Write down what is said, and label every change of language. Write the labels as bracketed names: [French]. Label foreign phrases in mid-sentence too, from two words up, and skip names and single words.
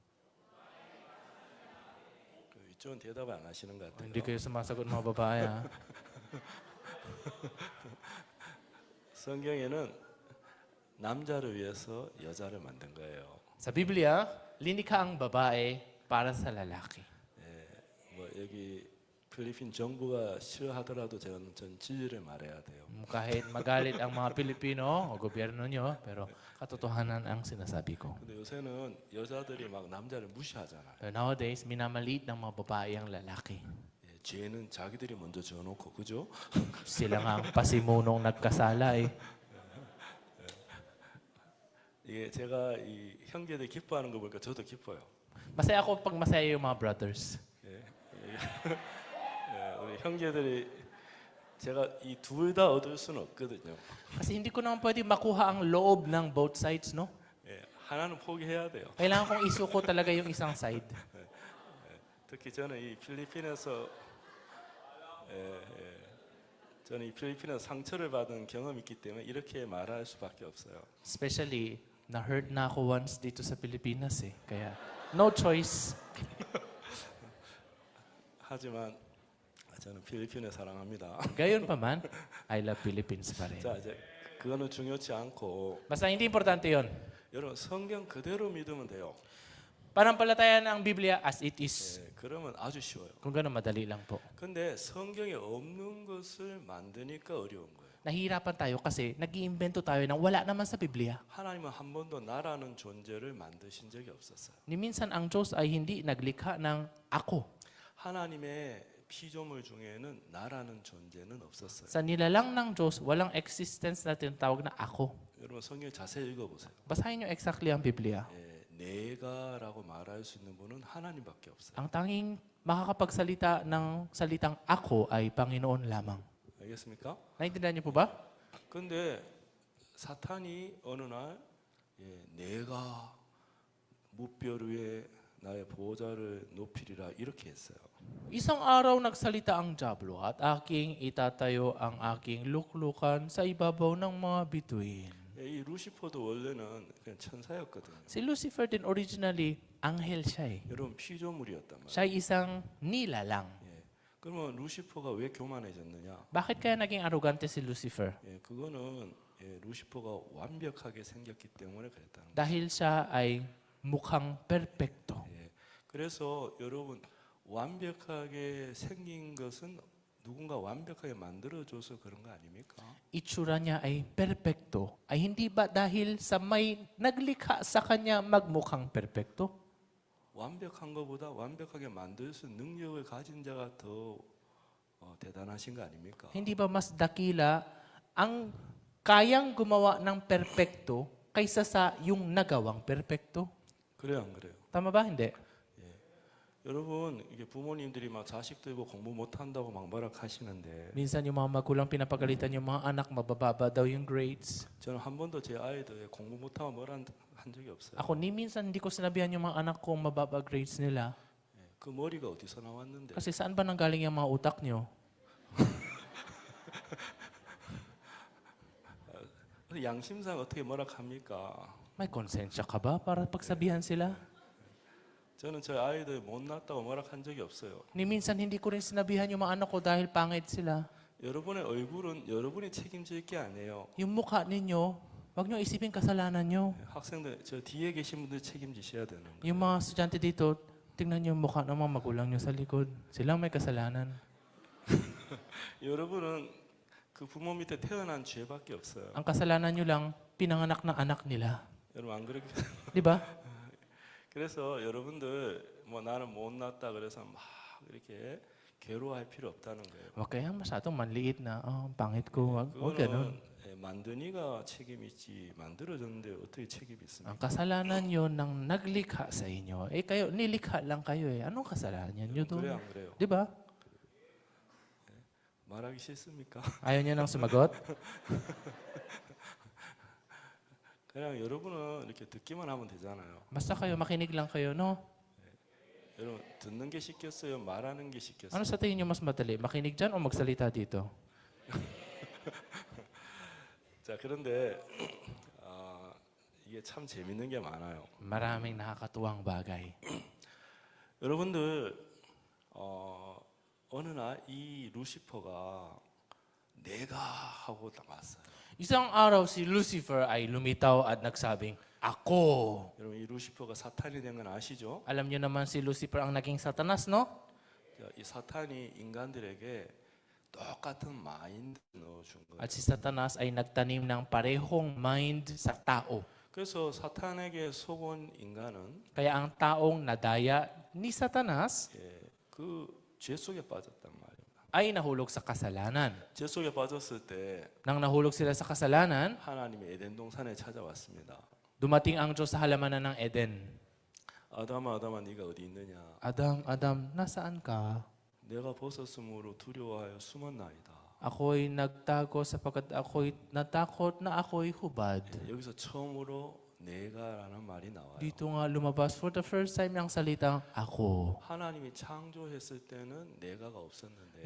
[Korean] 이쪽은 대답을 안 하시는 것 같아요. [Filipino] Hindi kayo sumasagot mga babae ha. [Korean] 성경에는 남자를 위해서 여자를 만든 거예요. [Filipino] Sa Biblia, linikha ang babae para sa lalaki. [Korean] 뭐 여기 필리핀 정부가 싫어하더라도 전 진리를 말해야 돼요. [Filipino] Kahit magalit ang mga Pilipino o gobyerno nyo, pero katotohanan ang sinasabi ko. [Korean] 근데 요새는 여자들이 막 남자를 무시하잖아요. [Filipino] Pero nowadays, minamaliit ng mga babae ang lalaki. [Korean] 죄는 자기들이 먼저 져놓고 그죠? [Filipino] Sila nga ang pasimunong nagkasala eh. [Korean] 이게 제가 이 형제들 기뻐하는 거 보니까 저도 기뻐요. [Filipino] Masaya ako pag masaya yung mga brothers. [Korean] 우리 형제들이 제가 이 둘 다 얻을 수는 없거든요. [Filipino] Kasi hindi ko naman pwede makuha ang loob ng [English] both sides, [Filipino] no? [Korean] 하나는 포기해야 돼요. [Filipino] Kailangan kong isuko talaga yung isang side. [Korean] 특히 저는 이 필리핀에서 저는 이 필리핀에서 상처를 받은 경험이 있기 때문에 이렇게 말할 수밖에 없어요. [Filipino] Especially, na-hurt na ako once dito sa Pilipinas eh. Kaya, [English] no choice. [Korean] 하지만 저는 필리핀을 사랑합니다. [Filipino] Gayon pa man, [English] I love Philippines [Filipino] pa rin. [Korean] 자 이제 그거는 중요치 않고 [Filipino] Basta hindi importante yon. [Korean] 여러분 성경 그대로 믿으면 돼요. [Filipino] Panampalataya ng Biblia [English] as it is. [Korean] 그러면 아주 쉬워요. [Filipino] Kung gano'n, madali lang po. [Korean] 근데 성경에 없는 것을 만드니까 어려운 거예요. [Filipino] Nahihirapan tayo kasi nag-iimbento tayo ng wala naman sa Biblia. [Korean] 하나님은 한 번도 나라는 존재를 만드신 적이 없었어요. [Filipino] Ni minsan ang Diyos ay hindi naglikha ng ako. [Korean] 하나님의 피조물 중에는 나라는 존재는 없었어요. [Filipino] Sa nilalang ng Diyos, walang existence na tinatawag na ako. [Korean] 여러분 성경 자세히 읽어보세요. [Filipino] Basahin niyo exactly ang Biblia. [Korean] 내가라고 말할 수 있는 분은 하나님밖에 없어요. [Filipino] Ang tanging makakapagsalita ng salitang ako ay Panginoon lamang. [Korean] 알겠습니까? [Filipino] Naintindihan niyo po ba? [Korean] 근데 사탄이 어느 날 내가 무뼈 위에 나의 보호자를 높이리라 이렇게 했어요. [Filipino] Isang araw nagsalita ang Diablo at aking itatayo ang aking luklukan sa ibabaw ng mga bituin. [Korean] 이 루시퍼도 원래는 그냥 천사였거든요. [Filipino] Si Lucifer din originally, anghel siya eh. [Korean] 여러분 피조물이었단 말이에요. [Filipino] Siya ay isang nilalang. [Korean] 그러면 루시퍼가 왜 교만해졌느냐? [Filipino] Bakit kaya naging arrogante si Lucifer? [Korean] 그거는 루시퍼가 완벽하게 생겼기 때문에 그랬다는 거예요. [Filipino] Dahil siya ay mukhang perpekto. [Korean] 그래서 여러분 완벽하게 생긴 것은 누군가 완벽하게 만들어줘서 그런 거 아닙니까? [Filipino] Itsura niya ay perpekto. Ay hindi ba dahil sa may naglikha sa kanya magmukhang perpekto? [Korean] 완벽한 것보다 완벽하게 만들 수 있는 능력을 가진 자가 더 대단하신 거 아닙니까? [Filipino] Hindi ba mas dakila ang kayang gumawa ng perpekto kaysa sa yung nagawang perpekto? [Korean] 그래요, 안 그래요? [Filipino] Tama ba? Hindi. [Korean] 여러분 이게 부모님들이 막 자식들 보고 공부 못한다고 막 뭐락하시는데 [Filipino] Minsan yung mga magulang pinapagalitan yung mga anak, mabababa daw yung grades. [Korean] 저는 한 번도 제 아이들 공부 못하면 뭐라 한 적이 없어요. [Filipino] Ako ni minsan hindi ko sinabihan yung mga anak ko mababa grades nila. [Korean] 예, 그 머리가 어디서 나왔는데? [Filipino] Kasi saan ba nanggaling yung mga utak nyo? [Korean] 양심상 어떻게 뭐락합니까? [Filipino] May konsensya ka ba para pagsabihan sila? [Korean] 저는 저 아이들 못났다고 뭐락한 적이 없어요. [Filipino] Ni minsan hindi ko rin sinabihan yung mga anak ko dahil pangit sila. [Korean] 여러분의 얼굴은 여러분이 책임질 게 아니에요. [Filipino] Yung mukha ninyo, wag nyo isipin kasalanan nyo. [Korean] 학생들 저 뒤에 계신 분들 책임지셔야 되는 거예요. [Filipino] Yung mga estudyante dito, tingnan nyo yung mukha ng mga magulang nyo sa likod. Silang may kasalanan. [Korean] 여러분은 그 부모 밑에 태어난 죄밖에 없어요. [Filipino] Ang kasalanan nyo lang, pinanganak ng anak nila. [Korean] 여러분 안 그렇게? [Filipino] Di ba? [Korean] 그래서 여러분들 뭐 나는 못났다 그래서 막 이렇게 괴로워할 필요 없다는 거예요. [Filipino] Huwag kayang masyadong manliit na, ang pangit ko. Huwag ganun. [Korean] 그거는 만든 이가 책임 있지 만들어졌는데 어떻게 책임이 있습니까? [Filipino] Ang kasalanan yun ng naglikha sa inyo. Eh kayo, nilikha lang kayo eh. Anong kasalanan nyo doon? [Korean] 그래 안 그래요? [Filipino] Di ba? [Korean] 말하기 싫습니까? [Filipino] Ayaw niya nang sumagot? [Korean] 그냥 여러분은 이렇게 듣기만 하면 되잖아요. [Filipino] Basta kayo, makinig lang kayo, no? [Korean] 여러분 듣는 게 쉽겠어요? 말하는 게 쉽겠어요? [Filipino] Ano sa tingin nyo mas madali? Makinig dyan o magsalita dito? [Korean] 자 그런데 이게 참 재밌는 게 많아요. [Filipino] Maraming nakakatuwang bagay. [Korean] 여러분들 어느 날 이 루시퍼가 내가 하고 나왔어요. [Filipino] Isang araw si Lucifer ay lumitaw at nagsabing, Ako! [Korean] 여러분 이 루시퍼가 사탄이 된 건 아시죠? [Filipino] Alam niyo naman si Lucifer ang naging satanas, no? [Korean] 자, 이 사탄이 인간들에게 똑같은 마인드 넣어준 거예요. [Filipino] At si Satanas ay nagtanim ng parehong mind sa tao. [Korean] 그래서 사탄에게 속은 인간은 [Filipino] Kaya ang taong nadaya ni Satanas [Korean] 그 죄 속에 빠졌단 말입니다. [Filipino] ay nahulog sa kasalanan. [Korean] 죄 속에 빠졌을 때 [Filipino] Nang nahulog sila sa kasalanan, [Korean] 하나님이 에덴 동산에 찾아왔습니다. [Filipino] dumating ang Diyos sa halamanan ng Eden. [Korean] 아담아 아담아 네가 어디 있느냐? [Filipino] Adam, Adam, nasaan ka? [Korean] 내가 벗었으므로 두려워하여 숨었나이다. [Filipino] Ako'y nagtago sapagkat ako'y natakot na ako'y hubad. [Korean] 여기서 처음으로 내가라는 말이 나와요. [Filipino] Dito nga lumabas [English] for the first time [Filipino] yung salitang ako. [Korean] 하나님이 창조했을 때는 내가가 없었는데